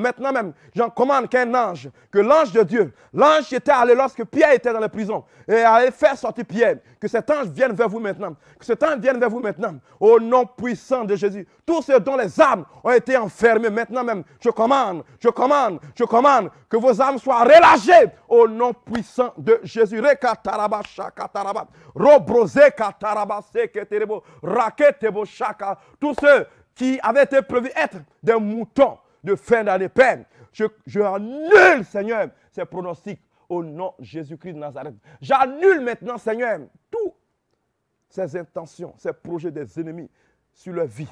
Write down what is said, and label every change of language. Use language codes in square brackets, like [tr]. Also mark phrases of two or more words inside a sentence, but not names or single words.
[fr] Maintenant même, j'en commande qu'un ange, que l'ange de Dieu, l'ange qui était allé lorsque Pierre était dans la prison et allait faire sortir Pierre, que cet ange vienne vers vous maintenant, que cet ange vienne vers vous maintenant, au nom puissant de Jésus. Tous ceux dont les âmes ont été enfermées maintenant même, je commande que vos âmes soient relâchées au nom puissant de Jésus. Rekataraba shakataraba, robrose kataraba seketerebo, raketebo shaka. Tous ceux qui avaient été prévus être des moutons de fin d'année, Père, je annule, Seigneur, ces pronostics au nom de Jésus-Christ de Nazareth. J'annule maintenant, Seigneur, tous ces intentions, ces projets des ennemis sur leur vie.